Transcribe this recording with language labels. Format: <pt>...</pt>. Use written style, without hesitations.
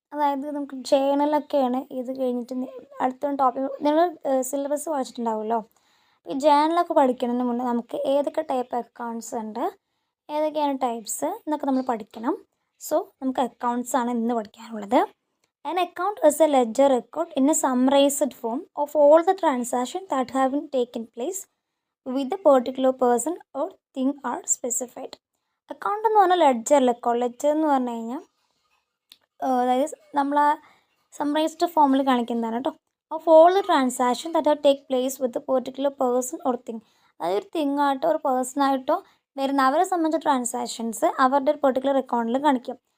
<ml>അതായത് നമുക്ക് ജേണലൊക്കെയാണ് ഇത് കഴിഞ്ഞിട്ട് അടുത്ത ടോപ്പിക്. നിങ്ങൾ സിലബസ് വായിച്ചിട്ടുണ്ടാവുമല്ലോ. ഈ ജേണലൊക്കെ പഠിക്കുന്നതിന് മുന്നേ നമുക്ക് ഏതൊക്കെ ടൈപ്പ് അക്കൗണ്ട്സ് ഉണ്ട്, ഏതൊക്കെയാണ് ടൈപ്സ് എന്നൊക്കെ നമ്മൾ പഠിക്കണം. സോ നമുക്ക് അക്കൗണ്ട്സ് ആണ് ഇന്ന് പഠിക്കാനുള്ളത്.</ml> <en>An account is a ledger record in a summarized form of all the transactions that have been taken place with a particular person or thing are specified.</en> <ml>Account എന്ന് പറഞ്ഞാൽ ledger എന്ന് പറഞ്ഞു കഴിഞ്ഞാൽ അതായത് നമ്മൾ ആ സമ്മറൈസ്ഡ് ഫോമിൽ കാണിക്കുന്നതാണ് കേട്ടോ.</ml> <en>Of all the transaction that have take place with particular person or thing.</en> <ml>അതായത് ഒരു തിങ്ങായിട്ടോ ഒരു പേഴ്സണായിട്ടോ വരുന്ന അവരെ സംബന്ധിച്ച ട്രാൻസാക്ഷൻസ് അവരുടെ ഒരു പെർട്ടിക്കുലർ അക്കൗണ്ടിൽ കാണിക്കും.</ml>